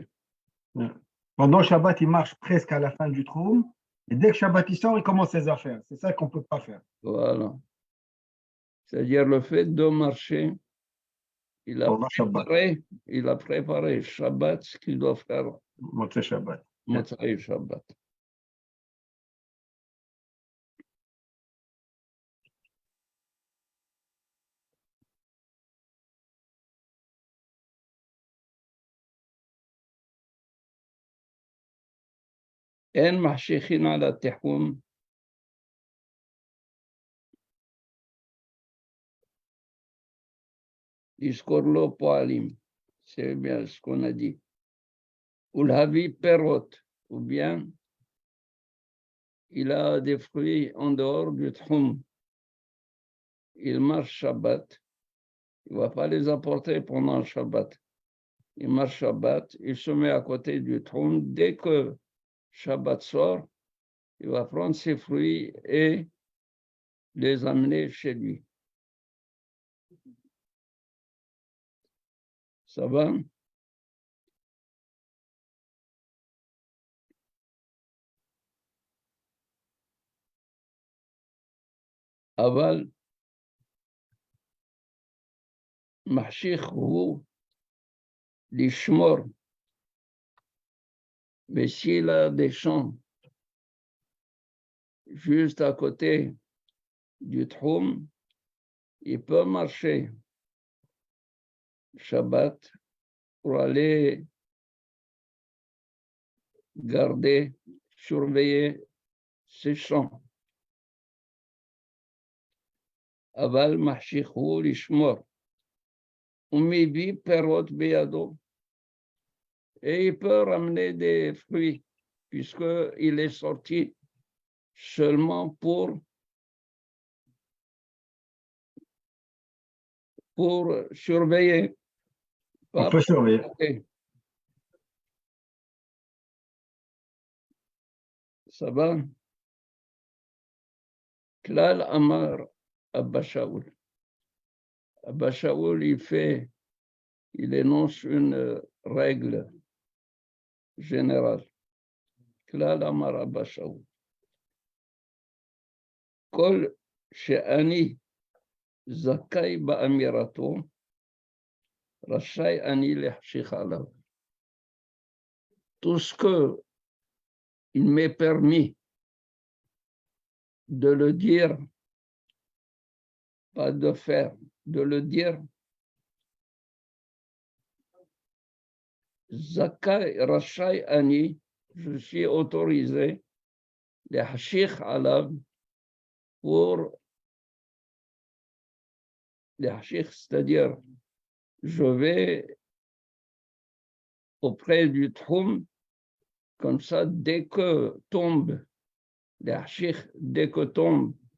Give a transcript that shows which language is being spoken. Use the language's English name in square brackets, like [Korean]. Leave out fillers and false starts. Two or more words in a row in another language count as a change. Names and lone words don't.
[French] Pendant Shabbat, il marche presque à la fin du Troum. Et dès que Shabbat il sort, il commence ses affaires. C'est ça qu'on ne peut pas faire. Voilà. C'est-à-dire le fait de marcher, il Pendant Shabbat. a préparé Shabbat, ce qu'il doit faire [Hebrew] מוצאי שבת. מוצאי שבת. אין מחשיכים על התחום לזכור לו פועלים, [French] c'est bien ce qu'on a dit, [Hebrew] ולהביא פירות, [French] ou bien il a des fruits en dehors du tchoum, il marche Shabbat, il ne va pas les apporter pendant Shabbat, il marche Shabbat, il se met à côté du tchoum, dès que Shabbat sort, il va prendre ses fruits et les amener chez lui. Ça va? [Hebrew] Aval, מחשיך הוא לשמור, [French] mais s'il a des champs juste à côté du tchoum, il peut marcher Shabbat pour aller garder, surveiller ses champs. [Hebrew] Aval מחשיך הוא לשמור, ומביא פירות בידו, [French] et il peut ramener des fruits, puisqu'il est sorti seulement pour surveiller. On peut surveiller. Okay. Ça va? [Hebrew] כלל אמר אבא שאול. [French] Abba Shaul, il énonce une règle générale. [Hebrew] כלל אמר אבא שאול. כל שאני זכאי באמירתו, רשאי אני להחשיך עליו. [French] Tout ce que il m'est permis de le dire, pas de faire, de le dire, [Hebrew] זכאי רשאי אני, [French] je suis autorisé, [Hebrew] להחשיך עליו, [French] pour c'est-à-dire je vais auprès du tchoum, comme ça, dès que tombe, dès que tombe